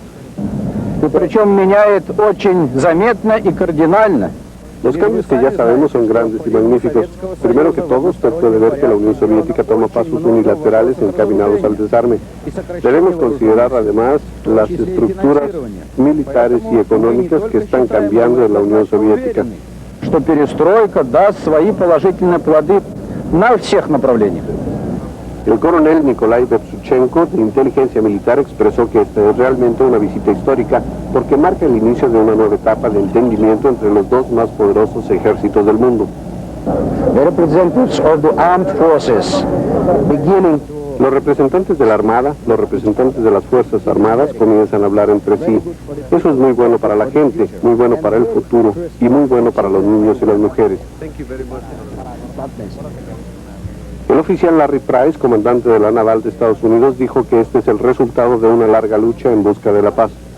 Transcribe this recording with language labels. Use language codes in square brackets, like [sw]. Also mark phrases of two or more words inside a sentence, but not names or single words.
[es] Los cambios que ya sabemos son grandes y magníficos. Primero que todo, usted puede ver que la Unión Soviética toma pasos unilaterales encaminados al desarme. Debemos considerar además las estructuras militares y económicas que están cambiando en la Unión Soviética. [ru] Что перестройка даст свои положительные плоды на всех направлениях. [es] El coronel Nikolai Bebsuchenko, de inteligencia militar, expresó que esta es realmente una visita histórica porque marca el inicio de una nueva etapa de entendimiento entre los dos más poderosos ejércitos del mundo. [en] The representatives of the armed forces beginning. [es] Los representantes de la Armada, los representantes de las Fuerzas Armadas comienzan a hablar entre sí. Eso es muy bueno para la gente, muy bueno para el futuro y muy bueno para los niños y las mujeres. El oficial Larry Price, comandante de la Naval de Estados Unidos, dijo que este es el resultado de una larga lucha en busca de la paz.